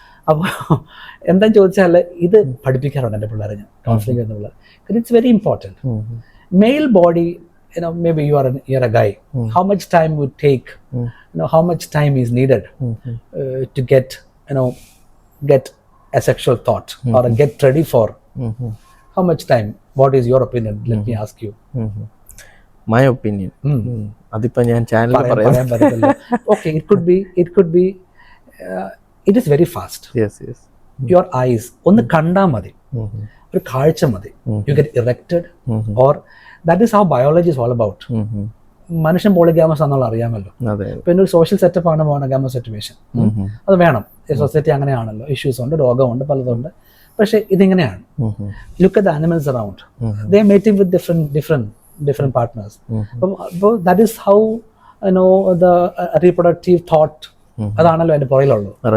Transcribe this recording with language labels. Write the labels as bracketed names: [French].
[Malayalam] അപ്പോൾ എന്താന്ന് ചോദിച്ചാൽ ഇത് പഠിപ്പിക്കാറുണ്ട് എൻ്റെ പിള്ളേരെ ഞാൻ കൗൺസിലിംഗ് എന്നുള്ള. [English] It's very important. Male body, maybe you're a guy. How much time would take? How much time is needed to get a sexual thought or get ready for? How much time? What is your opinion? Let me ask you. My opinion. [Malayalam] അതിപ്പോ ഞാൻ ചാനലിൽ പറയാൻ പറ്റില്ല. [English] Okay, it could be it is very fast. Yes. Your eyes [Malayalam] ഒന്ന് കണ്ടാൽ മതി, ഒരു കാഴ്ച മതി, [English] you get erected, or that is how biology is all about. [Malayalam] മനുഷ്യൻ പോളിഗാമസ് ആണെന്നുള്ള അറിയാമല്ലോ. പിന്നെ ഒരു സോഷ്യൽ സെറ്റപ്പ് ആണ് മോണോഗാമസ് സിറ്റുവേഷൻ. അത് വേണം. സൊസൈറ്റി അങ്ങനെയാണല്ലോ. ഇഷ്യൂസ് ഉണ്ട്, രോഗമുണ്ട്, പലതുണ്ട്. പക്ഷെ ഇതിങ്ങനെയാണ്. [English] Look at the animals around. They mating with different partners. അപ്പോൾ that is how the reproductive thought, [Malayalam] അതാണല്ലോ അതിന്റെ പുറകിലുള്ളത്.